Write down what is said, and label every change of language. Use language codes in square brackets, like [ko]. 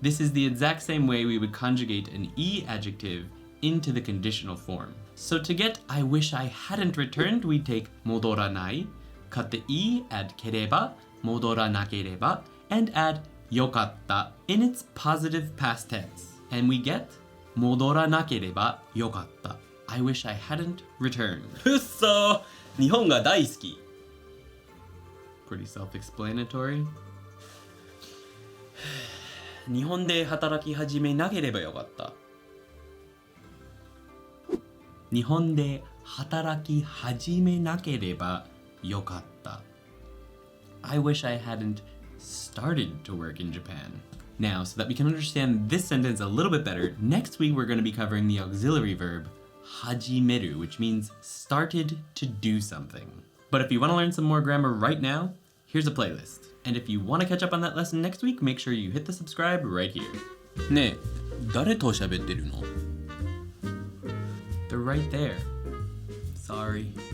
[en] This is the exact same way we would conjugate an E adjective into the conditional form. So to get I wish I hadn't returned, we take 戻らない, cut the E, add ければ, 戻らなければ, and add よかった in its positive past tense. And we get [ja] 戻らなければよかった. [en] I wish I hadn't returned. [ja] うっそー、日本が大好き. [en] Pretty self-explanatory. [ja] 日本で働き始めなければよかった。日本で働き始めなければよかった。 [en] I wish I hadn't started to work in Japan. Now, so that we can understand this sentence a little bit better, next week we're going to be covering the auxiliary verb 始める, which means started to do something. But if you want to learn some more grammar right now, here's a playlist. And if you want to catch up on that lesson next week, make sure you hit the subscribe right here. [ja] ねえ、誰と喋ってるの? [en] They're right there. Sorry.